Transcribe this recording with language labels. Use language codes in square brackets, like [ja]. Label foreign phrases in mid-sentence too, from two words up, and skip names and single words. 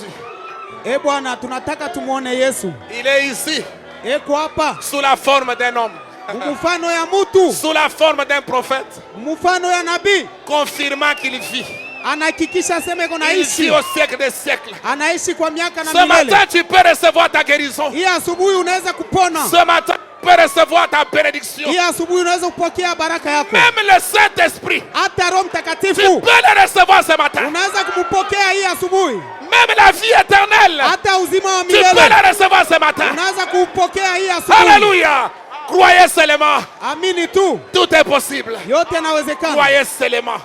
[sw] Bwana, tunataka tumuone Yesu. [fr] Il est ici, [sw] Eko hapa [fr] sous la forme d'un homme, [sw] mfano ya mtu, [fr] sous la forme d'un prophète, [sw] mfano ya nabii. [fr] confirmant qu'il vit. [sw] Anahakikisha sema iko [fr] Il vit [sw] naishi. [fr] au siècle des siècles. [sw] Anaishi kwa miaka na [fr] Ce matin, [sw] milele. [fr] tu peux recevoir ta guérison. [sw] Hii asubuhi unaweza kupona. [fr] Ce matin, tu peux recevoir ta bénédiction. [sw] Hii asubuhi unaweza kupokea baraka yako. [fr] Même le Saint-Esprit, [sw] Hata Roho [fr] tu [sw] Mtakatifu [fr] peux le recevoir ce matin. [sw] unaweza kumpokea hii asubuhi. [fr] Même la vie éternelle, [sw] Hata uzima wa [fr] tu peux [sw] milele [fr] le recevoir ce matin. [sw] unaweza kuupokea hii asubuhi. [fr] Alléluia. Croyez seulement. [sw] Amini tu, [fr] Tout est possible. [sw] yote yanawezekana. [fr] Croyez seulement.